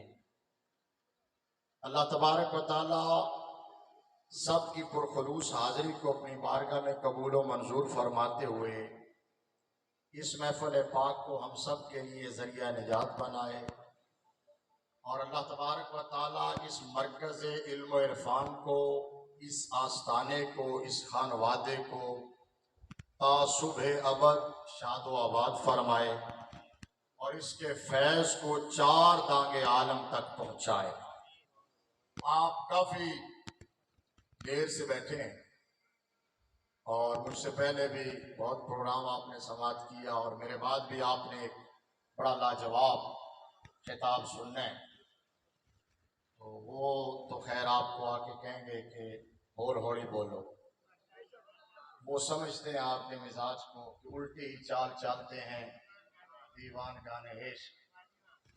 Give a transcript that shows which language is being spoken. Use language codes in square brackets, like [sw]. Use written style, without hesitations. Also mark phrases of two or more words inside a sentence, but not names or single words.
[ur] اللہ تبارک و تعالی سب کی پرخلوص حاضری کو اپنی بارگاہ میں قبول و منظور فرماتے ہوئے اس محفل پاک کو ہم سب کے لیے ذریعہ نجات بنائے، اور اللہ تبارک و تعالی اس مرکز علم و عرفان کو، اس آستانے کو، اس خانوادے کو تا صبح ابد شاد و آباد فرمائے اور اس کے فیض کو چار دانگ عالم تک پہنچائے۔ آپ کافی دیر سے بیٹھے ہیں اور مجھ سے پہلے بھی بہت پروگرام آپ نے سماعت کیا، اور میرے بعد بھی آپ نے ایک بڑا لاجواب خطاب سننا ہے، تو وہ تو خیر آپ کو آ کے کہیں گے کہ ہول ہوڑی بولو، وہ سمجھتے ہیں آپ کے مزاج کو کہ الٹی ہی چال چالتے ہیں دیوان گانے عشق۔